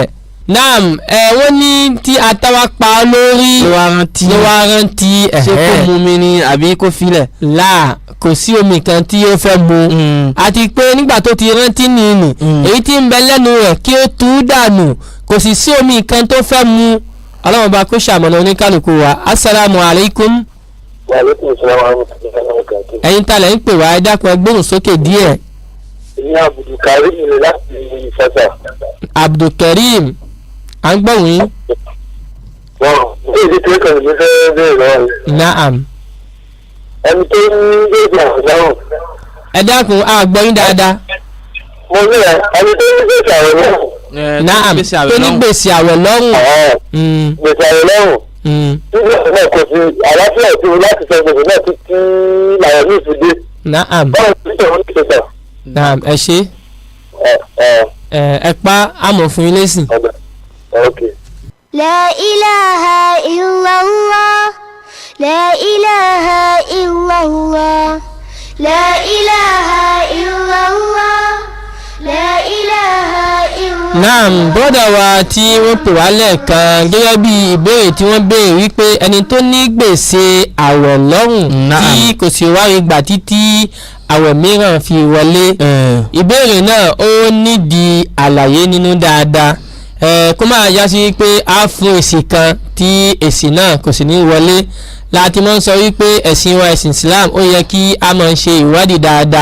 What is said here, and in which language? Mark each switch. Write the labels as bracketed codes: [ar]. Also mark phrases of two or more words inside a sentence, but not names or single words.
[yo] Naam, wọ́n ní tí atawa pa lórí ló wá rántí ṣé kó mu mi ni àbí kó filẹ̀. Kò sí omi kan tí ó fẹ́ mu àti pé nígbà tó ti rántí nìyí èyí tí ń bẹ lẹ́nu rẹ̀ kí ó tú dànù kò sì sí omi kan tó fẹ́ mu. Ọlọ́run bá kó ṣàmọ̀nà oníkálukú wa. [ar] السلام عليكم. وعليكم السلام ورحمة الله وبركاته. [yo] Ẹ̀yin ta lẹ̀ ń pè wá ẹ dákun ẹ gbóhùn sókè díẹ̀. Ní Abdulkarim ni láti Ìfẹ́sà. Abdulkarim à ń gbọ́ wọ́n. Èdè tí ó kàn ní fẹ́ bẹ́ẹ̀ lọ́wọ́. Naam. Ẹni tó ní gbèsè àwẹ̀ lọ́rùn. Ẹ dákun a gbọ́ yín dáadáa. Mo ní ẹni tó ní gbèsè àwẹ̀ lọ́rùn. Naam, tó ní gbèsè àwẹ̀ lọ́rùn. Gbèsè àwẹ̀ lọ́rùn. Nígbà náà kò sí àlàáfíà tí mo láti sọ gbèsè náà títí làwọn ní ìfìdí. Naam. Báwo ni ìṣòro ní ìṣẹ̀ṣà? Naam, ẹ ṣe. Ẹ pa àmọ̀ fún ilé sìn. Okay. [ar] لا إله إلا الله لا إله إلا الله لا إله إلا الله لا إله إلا الله. [yo] Naam, brother wa tí wọ́n pè wá lẹ́ẹ̀kan gẹ́gẹ́ bí ìbéèrè tí wọ́n béèrè wípé ẹni tó ní gbèsè àwẹ̀ lọ́rùn tí kò sì wá rí gbà títí àwẹ̀ mìíràn fi wọlé. Ìbéèrè náà ó nídìí àlàyé nínú dáadáa. Kó máa já sí pé a fún èsì kan tí èsì náà kò sì ní wọlé láti mọ́ sọ wípé ẹ̀sìn wa ẹ̀sìn Islam ó yẹ kí a máa ṣe ìwádìí dáadáa.